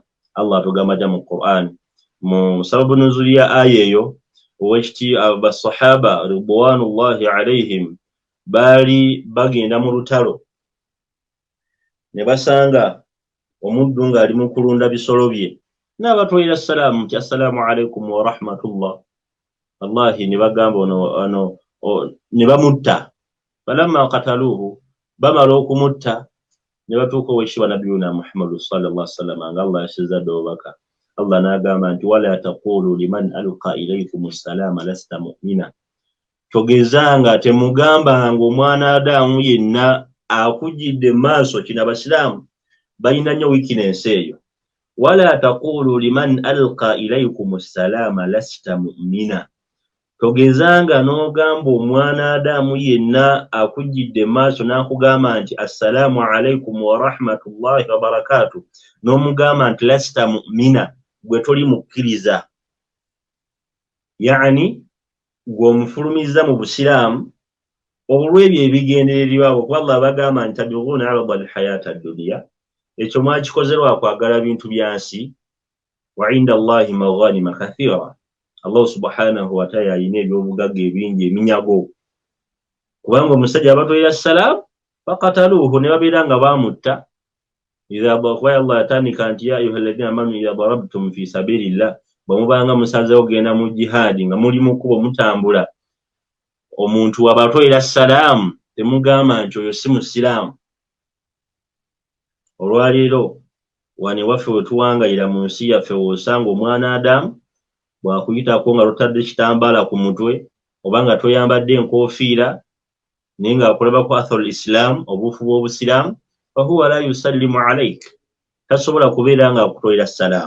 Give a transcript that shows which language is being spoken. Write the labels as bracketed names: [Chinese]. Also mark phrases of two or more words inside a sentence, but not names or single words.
[Ganda] Allah atugamba mu Qur'an mu [Arabic] سبب نزول [Ganda] ya aya eyo, ow'ekitiibwa basahaba [Arabic] رضوان الله عليهم [Ganda] baali bagenda mu lutalo ne basanga omuddu ng'ali mu kulunda bisolo bye, n'abatwalira salaamu nti [Arabic] السلام عليكم ورحمة الله. [Ganda] Wallahi ne bagamba ne bamutta. [Arabic] فلما قتلوه, [Ganda] bamala okumutta ne batuuka owekitiibwa nabiyuna Muhammadu [Arabic] صلى الله عليه وسلم [Ganda] nga Allah yasizadde obubaka. [Arabic] Allah [Ganda] n'agamba nti [Arabic] ولا تقولوا لمن ألقى إليكم السلام لست مؤمنا, [Ganda] togezanga temugambanga omwana Adamu yenna akujjidde maaso. Kino abasiraamu balina nnyo weakness eyo. [Arabic] ولا تقولوا لمن ألقى إليكم السلام لست مؤمنا, [Ganda] togezanga n'ogamba omwana Adamu yenna akujjidde maaso n'akugamba nti [Arabic] السلام عليكم ورحمة الله وبركاته, [Ganda] n'omugamba nti [Arabic] لست مؤمنا, [Ganda] gwe toli mukkiriza. Yani gw'omufulumiza mu busiraamu olw'ebyo ebigendererwa kuba Allah bagamba nti [Arabic] تبتغون عرض الحياة الدنيا, [Ganda] ekyo mwakikozerwa kwagala bintu byansi. [Arabic] وعند الله مغانم كثيرة, [Ganda] Allah [Arabic] سبحانه وتعالى [Ganda] alina ebyobugagga ebingi eminyago. Kubanga omusajja abatolera salamu faqataluhu, ne babeera nga bamutta. [Arabic] إذا بقوا Allah [Ganda] atandika nti [Arabic] يا أيها الذين آمنوا إذا ضربتم في سبيل الله, [Ganda] bwemubanga musazeewo genda mu jihadi nga muli mu kkubo mutambula, omuntu wabatolera salamu temugamba nti oyo si musiraamu. Olwaleero wano ewaffe we tuwangayira mu nsi yaffe w'osanga omwana Adamu bw'akuyitako nga totadde kitambaala ku mutwe oba nga toyambadde enkoofiira naye ng'akulabako [Arabic] أثر الإسلام, [Ganda] obuufu bw'obusiraamu, [Arabic] فهو لا يسلم عليك, [Ganda] tasobola kubeera nga akutolera salaamu.